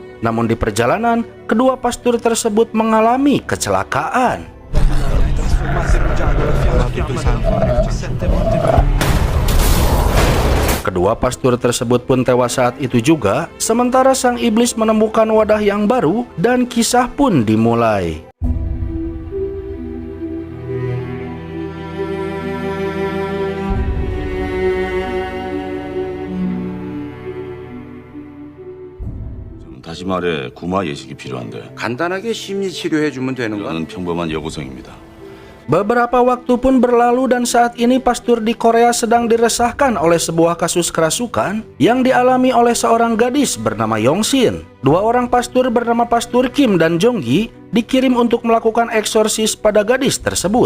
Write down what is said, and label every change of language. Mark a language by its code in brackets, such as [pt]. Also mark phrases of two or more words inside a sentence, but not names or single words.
[id] Namun di perjalanan, kedua pastor tersebut mengalami kecelakaan. Kedua pastor tersebut pun tewas saat itu juga, sementara sang iblis menemukan wadah yang baru dan kisah pun dimulai. [ko] 다시 말해 구마 예식이 필요한데 간단하게 심리 치료해주면 되는 건 이거는 평범한 여고생입니다. [id] Beberapa waktu pun berlalu dan saat ini pastor di Korea sedang diresahkan oleh sebuah kasus kerasukan yang dialami oleh seorang gadis bernama Yongsin. Dua orang pastor bernama Pastor Kim dan Jonggi dikirim untuk melakukan eksorsis pada gadis tersebut.